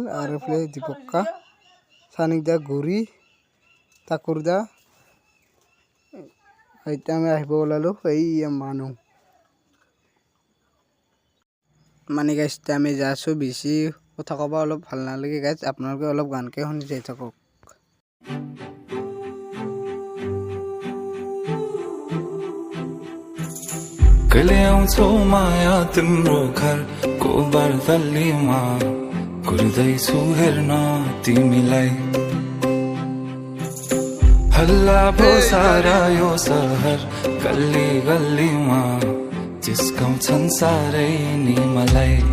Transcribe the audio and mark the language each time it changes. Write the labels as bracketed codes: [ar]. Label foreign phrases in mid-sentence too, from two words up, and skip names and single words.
[as] আৰু এইফালে দীপকা, চানিকদা, গৌৰী, ঠাকুৰদা। এতিয়া আমি আহিব ওলালোঁ মানুহ মানে গাইছ। এতিয়া আমি যাই আছোঁ, বেছি কথা ক'ব অলপ ভাল নালাগে গাইছ, আপোনালোকে অলপ গানকে শুনি যাই থাকক। [ne] कहिले आउँछौ माया तिम्रो घरको बर्दलीमा, कुर्दैछु हेर्न तिमीलाई। हल्ला भो सारा यो सहर, गल्ली गल्लीमा जिस्काउँछन् सारै नि मलाई।